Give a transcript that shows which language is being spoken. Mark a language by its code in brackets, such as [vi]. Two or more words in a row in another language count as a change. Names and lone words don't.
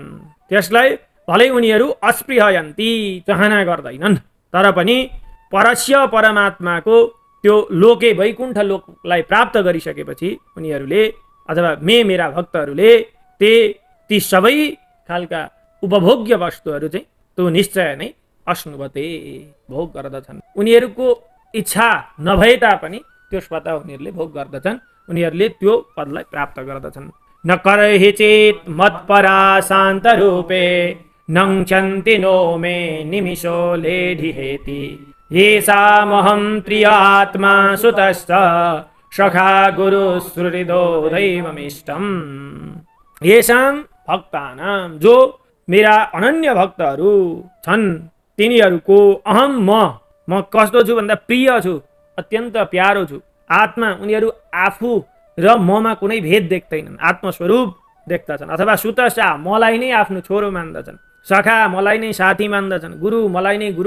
[ne] त्यसलाई भलै उनीहरू अस्पृहयन्ति, चाहना गर्दैनन्, तर पनि परस्य परमात्माको त्यो लोके वैकुण्ठ लोकलाई प्राप्त गरिसकेपछि उनीहरूले अथवा मेरा भक्तहरूले ती सबै खालका उपभोग्य वस्तुहरू चाहिँ त्यो निश्चय नै अश्नुवते भोग गर्दछन्। उनीहरूको इच्छा नभए तापनि त्यो स्वतः उनीहरूले भोग गर्दछन्, उनीहरूले त्यो पदलाई प्राप्त गर्दछन्। [sa] न करहि चेत् मत्परा शान्त रूपे नङ्क्षन्ति नो मे निमिषो लेढिहेति येषामहं प्रिय आत्मा सुतश्च सखा गुरु सुहृदो दैवमिष्टम्। येषां भक्तानां [ne] जो मेरा अनन्य भक्तहरू छन् तिनीहरूको अहम म कस्तो छु भन्दा प्रिय छु, अत्यन्त प्यारो छु। आत्मा उनीहरू आफू र ममा कुनै भेद देख्दैनन्, आत्मस्वरूप देख्दछन्। अथवा सुतसा मलाई नै आफ्नो छोरो मान्दछन्, सखा मलाई नै साथी मान्दछन्, गुरु मलाई नै गुरु